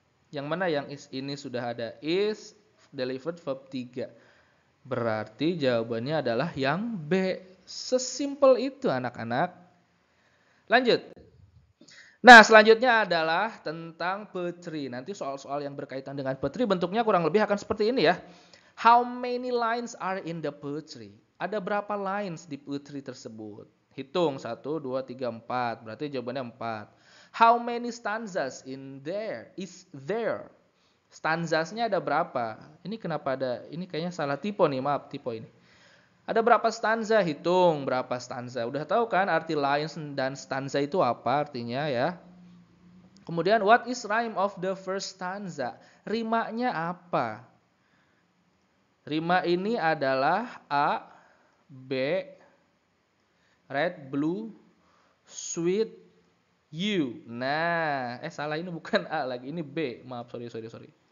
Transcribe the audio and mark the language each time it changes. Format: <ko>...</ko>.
<id>Yang mana yang is ini sudah ada?</id> <en>Is delivered verb 3.</en> <id>Berarti jawabannya adalah yang B. Sesimpel itu anak-anak. Lanjut. Nah, selanjutnya adalah tentang poetry. Nanti soal-soal yang berkaitan dengan poetry bentuknya kurang lebih akan seperti ini ya.</id> <en>How many lines are in the poetry?</en> <id>Ada berapa lines di poetry tersebut?</id> <en>Hitung 1, 2, 3, 4. Berarti jawabannya 4. How many stanzas in there? Is there?</en> <id>Stanzasnya ada berapa? Ini kenapa ada? Ini kayaknya salah tipe nih, maaf tipe ini. Ada berapa stanza? Hitung berapa stanza. Udah tahu kan arti lines dan stanza itu apa artinya ya? Kemudian</id> <en>what is rhyme of the first stanza?</en> <id>Rimanya apa? Rima ini adalah A, B, red, blue, sweet, you. Nah, salah ini bukan A lagi, ini B. Maaf, sorry.</id>